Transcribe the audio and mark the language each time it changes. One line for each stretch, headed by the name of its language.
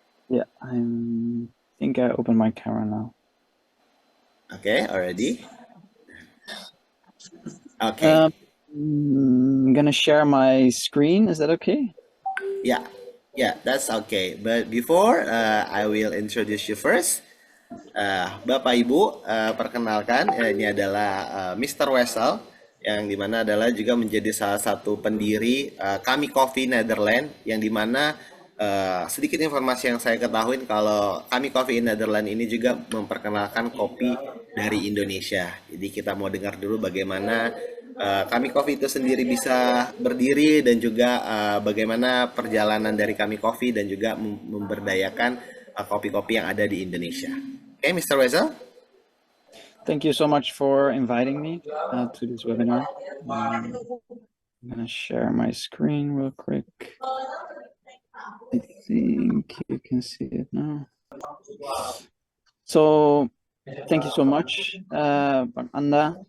English: Yeah, think I opened my camera now. Okay, already? Okay. I'm gonna share my screen. Is that okay? Yeah, that's okay. But before I will introduce you first.
Indonesian: Bapak Ibu, perkenalkan, ini adalah Mr. Wessel, yang dimana adalah juga menjadi salah satu pendiri Kami Coffee Netherlands, yang dimana sedikit informasi yang saya ketahui kalau Kami Coffee Netherlands ini juga memperkenalkan kopi dari Indonesia. Jadi kita mau dengar dulu bagaimana Kami Coffee itu sendiri bisa berdiri dan juga bagaimana perjalanan dari Kami Coffee dan juga memberdayakan kopi-kopi yang ada di Indonesia.
English: Okay, Mr. Wessel. Thank you so much for inviting me to this webinar. I'm gonna share my screen real quick. I think you can see it now. So, thank you so much, Anda.